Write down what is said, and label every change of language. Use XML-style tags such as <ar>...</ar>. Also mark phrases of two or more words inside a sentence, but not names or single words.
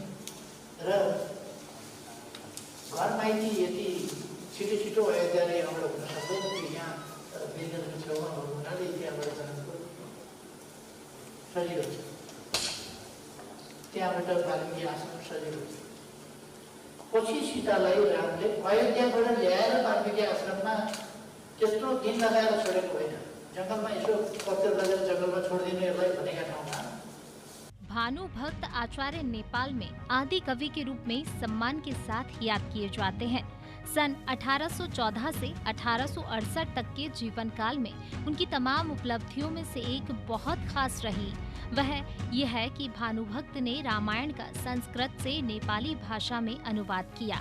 <ne>र घर माइती यति छिटो छिटो अयोध्याले यहाँबाट हुन सक्दैन कि यहाँ वीरगञ्जको छेउमा हुनु हुनाले त्यहाँबाट जनकपुर सजिलो छ, त्यहाँबाट वाल्मीकि आश्रम सजिलो छ। पछि सीतालाई रामले अयोध्याबाट ल्याएर वाल्मीकि आश्रममा त्यत्रो दिन लगाएर छोडेको होइन, जङ्गलमा यसो पत्थर लगेर जङ्गलमा छोडिदिनु यसलाई भनेका ठाउँमा।</ne> <hi>भानु भक्त आचार्य नेपाल में आदि कवि के रूप में सम्मान के साथ याद किए जाते हैं। सन 1814 से 1868 तक के जीवन काल में उनकी तमाम उपलब्धियों में से एक बहुत खास रही, वह यह है कि भानुभक्त ने रामायण का संस्कृत से नेपाली भाषा में अनुवाद किया।</hi>